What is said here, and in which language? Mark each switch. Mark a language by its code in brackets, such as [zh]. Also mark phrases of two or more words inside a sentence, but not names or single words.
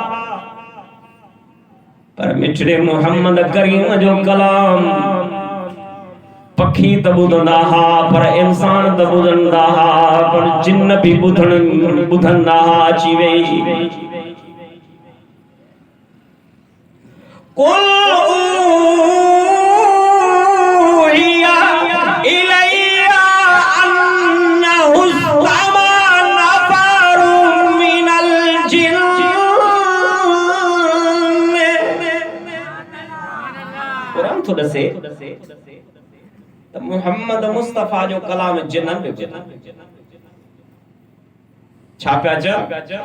[sd] पर मिठड़े मोहम्मद करीम जो कलाम पखी त ॿुधंदा हा, पर इंसान त ॿुधंदा हा, पर जिन भी ॿुधंदा हा अची वेही। [ar] قل أوحي إلي أنه استمع نفر من الجن. [sd] कुरान तो दसे त मुहम्मद मुस्तफा जो कलाम जिन्नन पे छा पिया चयो?